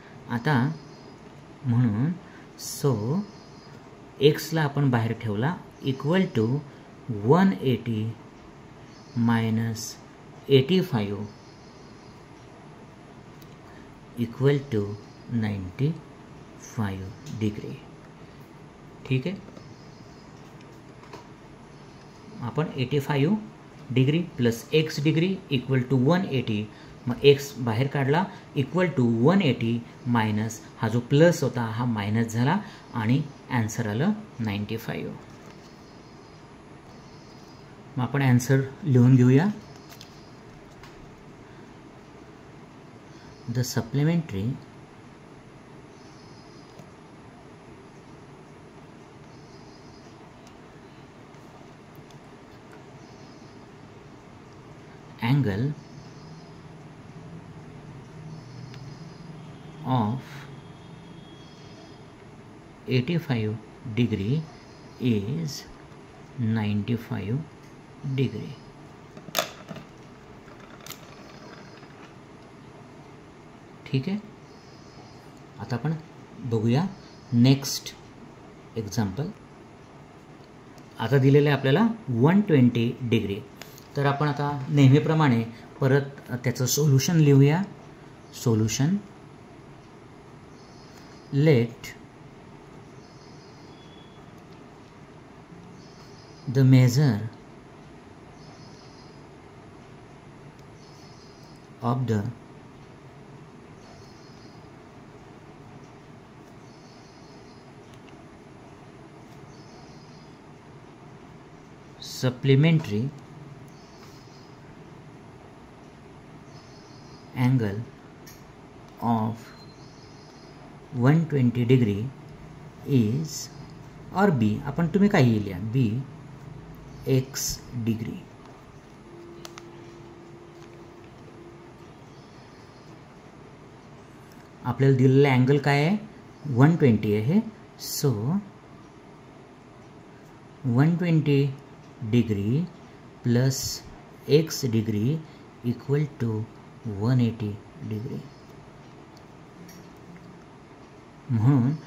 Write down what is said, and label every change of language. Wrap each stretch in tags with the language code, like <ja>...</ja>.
<mr>आता म्हणून सो एक्सला आपण बाहेर ठेवला equal to 180 minus 85 equal to 95 degree. ठीक आहे. आपण 85 degree plus x degree equal to 180. मग x बाहेर काढला इक्वल टू 180 मायनस हा जो प्लस होता हा मायनस झाला आणि ॲन्सर आलं 95. मग आपण ॲन्सर लिहून घेऊया.</mr> <en>The supplementary angle of 85 degree is 95 degree.</en> <mr>ठीक आहे. आता आपण बघूया नेक्स्ट एक्झाम्पल. आता दिलेलं आहे आपल्याला 120 डिग्री. तर आपण आता नेहमीप्रमाणे परत त्याचं सोल्युशन लिहूया.</mr> <en>Solution let the measure of the supplementary angle of 120 degree is or B.</en> <mr>आपण तुम्ही काही लिहा B x डिग्री. आपल्याला दिलेला अँगल काय आहे 120 आहे. So 120 degree plus x degree equal to 180 degree. म्हणून</mr>